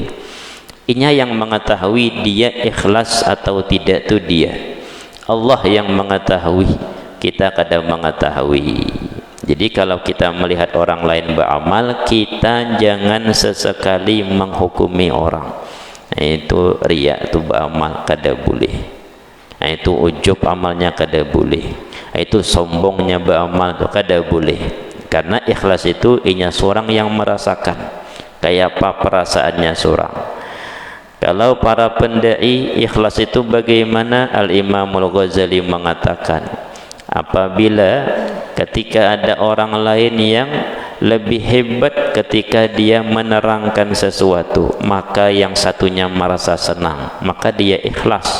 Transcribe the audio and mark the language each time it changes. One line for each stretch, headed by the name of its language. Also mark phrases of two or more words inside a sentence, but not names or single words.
Indonesian: Ini yang mengetahui dia ikhlas atau tidak itu dia. Allah yang mengetahui, kita kada mengetahui. Jadi kalau kita melihat orang lain beramal, kita jangan sesekali menghukumi orang. Itu riya, itu beramal kada boleh. Itu ujub amalnya kada boleh. Itu sombongnya beramal itu kada boleh. Karena ikhlas itu inya seorang yang merasakan kayak apa perasaannya seorang. Kalau para pendai ikhlas itu bagaimana? Al-Imam Al-Ghazali mengatakan, apabila ketika ada orang lain yang lebih hebat ketika dia menerangkan sesuatu, maka yang satunya merasa senang, maka dia ikhlas.